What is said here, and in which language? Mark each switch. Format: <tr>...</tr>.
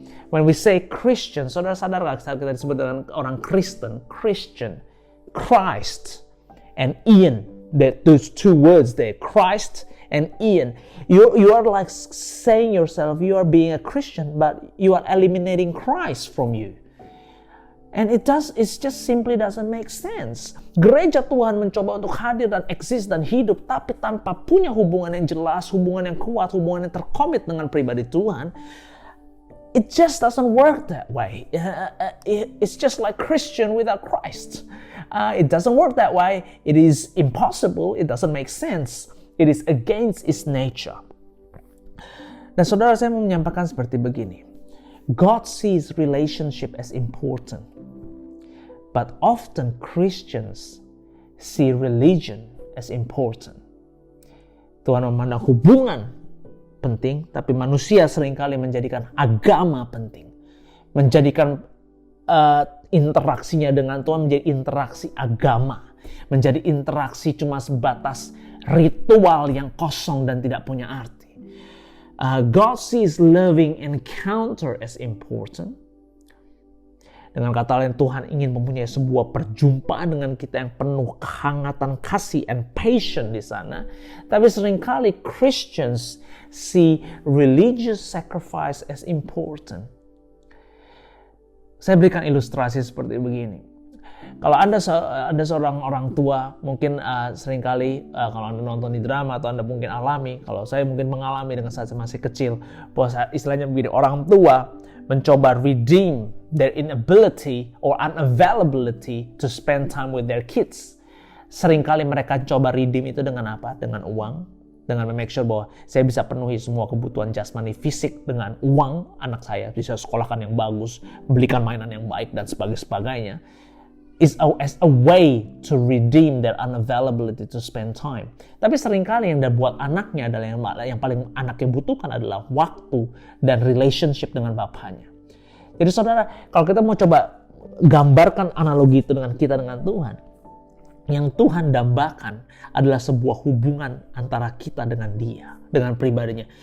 <en>When we say Christian,</en> <id>saudara sadar gak saat kita disebut dengan orang Kristen,</id> <en>Christian, Christ, and Ian, those two words there, Christ and Ian. You are like saying yourself, you are being a Christian, but you are eliminating Christ from you. And it just simply doesn't make sense.</en> <id>Gereja Tuhan mencoba untuk hadir dan eksis dan hidup, tapi tanpa punya hubungan yang jelas, hubungan yang kuat, hubungan yang terkomit dengan pribadi Tuhan.</id> <en>It just doesn't work that way. It's just like Christian without Christ. It doesn't work that way. It is impossible. It doesn't make sense. It is against its nature.</en> <id>Dan saudara, saya mau menyampaikan seperti begini.</id> <en>God sees relationship as important. But often Christians see religion as important.</en> <id>Tuhan memandang hubungan penting, tapi manusia seringkali menjadikan agama penting. Menjadikan interaksinya dengan Tuhan menjadi interaksi agama. Menjadi interaksi cuma sebatas ritual yang kosong dan tidak punya arti.</id> <en>God sees loving encounter as important.</en> <id>Dengan kata lain, Tuhan ingin mempunyai sebuah perjumpaan dengan kita yang penuh kehangatan kasih and passion di sana. Tapi seringkali</id> <en>Christians see religious sacrifice as important.</en> <id>Saya berikan ilustrasi seperti begini. Kalau Anda seorang orang tua, mungkin seringkali kalau Anda nonton di drama atau Anda mungkin alami, kalau saya mungkin mengalami dengan saat saya masih kecil, bahwa istilahnya begini, orang tua mencoba</id> <en>redeem their inability or unavailability to spend time with their kids.</en> <id>Seringkali mereka coba redeem itu dengan apa? Dengan uang, dengan make sure bahwa saya bisa penuhi semua kebutuhan jasmani fisik dengan uang anak saya, bisa sekolahkan yang bagus, belikan mainan yang baik dan sebagainya.</id> <en>Is as a way to redeem their unavailability to spend time.</en> <id>Tapi seringkali yang buat anaknya adalah yang paling anaknya butuhkan adalah waktu dan relationship dengan bapaknya. Jadi saudara, kalau kita mau coba gambarkan analogi itu dengan kita dengan Tuhan, yang Tuhan dambakan adalah sebuah hubungan antara kita dengan Dia, dengan pribadinya.</id>